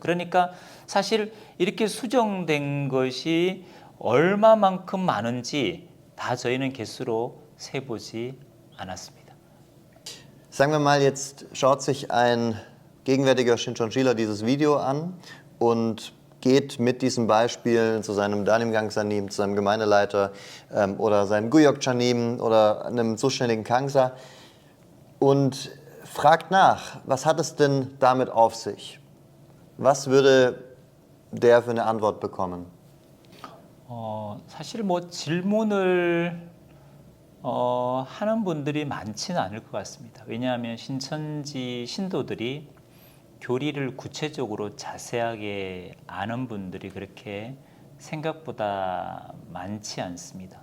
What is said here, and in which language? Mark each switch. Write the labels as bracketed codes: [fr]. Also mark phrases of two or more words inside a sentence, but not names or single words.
[ko] 그러니까 사실 이렇게 수정된 것이 얼마만큼 많은지 다 저희는 개수로 세보지 않았습니다. [de] Sagen wir mal, jetzt schaut sich ein gegenwärtiger Shincheonjila dieses Video an und geht mit diesen Beispielen zu seinem [ko] 담임 강사님, [de] zu seinem Gemeindeleiter oder seinem [ko] 구역장님 [de] oder einem zuständigen Kangsa und fragt nach, was hat es denn damit auf sich? Was würde der für eine Antwort bekommen? [ko] 사실 뭐 질문을 하는 분들이 많지는 않을 것 같습니다. 왜냐하면 신천지 신도들이 교리를 구체적으로 자세하게 아는 분들이 그렇게 생각보다 많지 않습니다.